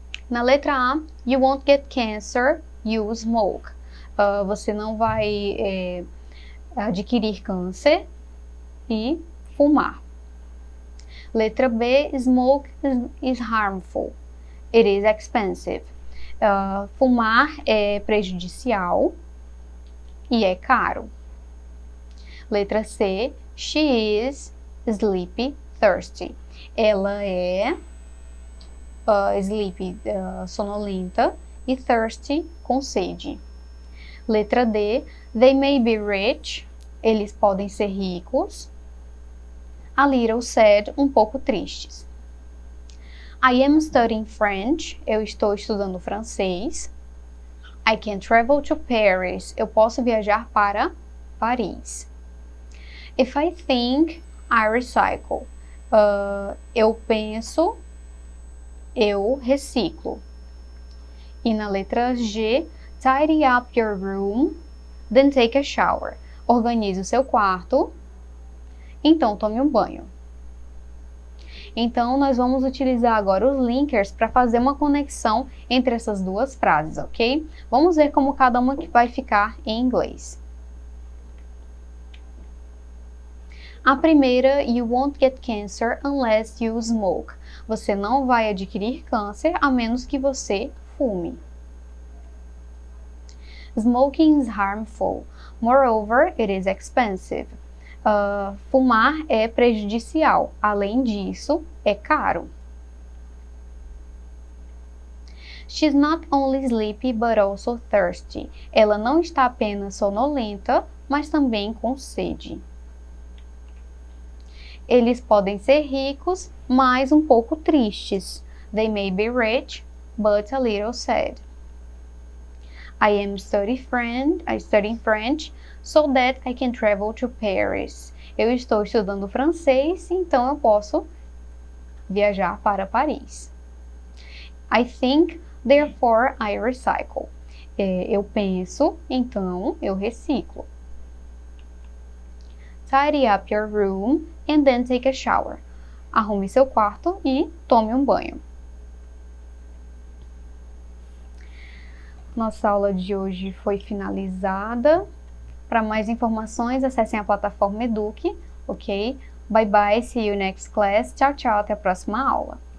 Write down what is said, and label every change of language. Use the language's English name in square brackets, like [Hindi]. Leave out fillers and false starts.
[Portuguese] Na letra A, [English] you won't get cancer, you smoke. [Portuguese] Você não vai adquirir câncer e fumar. Letra B, [English] smoke is harmful. It is expensive. [Portuguese] Fumar é prejudicial e é caro. Letra C, [English] she is sleepy, thirsty. [Portuguese] Ela é sleepy, sonolenta, e thirsty, com sede. Letra D, [English] they may be rich. [Portuguese] Eles podem ser ricos. [English] A little sad, [Portuguese] um pouco tristes. [English] I am studying French. [Portuguese] Eu estou estudando francês. [English] I can travel to Paris. [Portuguese] Eu posso viajar para Paris. [English] If I think, I recycle. [Portuguese] Eu penso, eu reciclo. E na letra G, [English] tidy up your room, then take a shower. [Portuguese] Organize o seu quarto, então tome um banho. Então, nós vamos utilizar agora os linkers para fazer uma conexão entre essas duas frases, ok? Vamos ver como cada uma vai ficar em inglês. A primeira, [English] you won't get cancer unless you smoke. [Portuguese] Você não vai adquirir câncer a menos que você fume. [English] Smoking is harmful. Moreover, it is expensive. [Portuguese] Fumar é prejudicial. Além disso, é caro. [English] She's not only sleepy, but also thirsty. [Portuguese] Ela não está apenas sonolenta, mas também com sede. Eles podem ser ricos, mas um pouco tristes. [English] They may be rich, but a little sad. I am studying French so that I can travel to Paris. [Portuguese] Eu estou estudando francês, então eu posso viajar para Paris. [English] I think, therefore I recycle. [Portuguese] Eu penso, então eu reciclo. [English] Tidy up your room and then take a shower. [Portuguese] Arrume seu quarto e tome um banho. Nossa aula de hoje foi finalizada. Para mais informações, acessem a plataforma Eduque, ok? [English] Bye bye, see you next class. [Portuguese] Tchau, tchau, até a próxima aula.